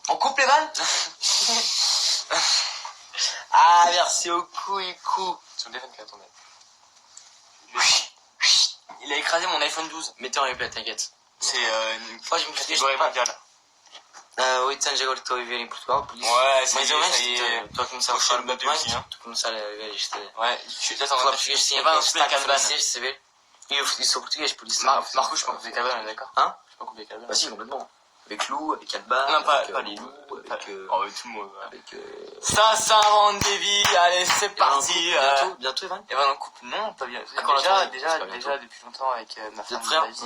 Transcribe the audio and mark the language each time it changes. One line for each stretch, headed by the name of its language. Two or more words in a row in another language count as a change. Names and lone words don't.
French: En couple, Evan? Ah, merci au coup. C'est son téléphone qui a tombé. Il a écrasé mon iPhone 12. Mettez en replay, t'inquiète. C'est une Moi, je me suis catégorie mondiale. Oui, tiens, j'ai
Portuguese: agora que estou a viver em Portugal, por isso.
French: Ouais, c'est
Portuguese: Mais au menos,
French: ça y est.
Portuguese: estou a começar a Poxa, falar no muito Brasil, mais, sim, hein. estou a começar a ver isto.
French: Ouais, je suis peut-être en
Portuguese: Falar
French: train de
Portuguese: português sim, Evan, aquele
French: on se fait
Portuguese: sotaque
French: cabane.
Portuguese: francês, saber? E eu sou português, por isso. Marco,
French: je peux couper cabane, d'accord? Hein? Je peux couper cabane. Bah si, complètement. Avec Lou, avec Alba, Non, pas avec les les loups, loups, avec... Oh, mais tout le monde. avec Ça s'invente des vies, allez, c'est parti. Bientôt, Evan. Evan en couple, non, pas bien. D'accord, Déjà, attends, c'est pas déjà depuis longtemps avec ma Vous femme. êtes frères? Daisy.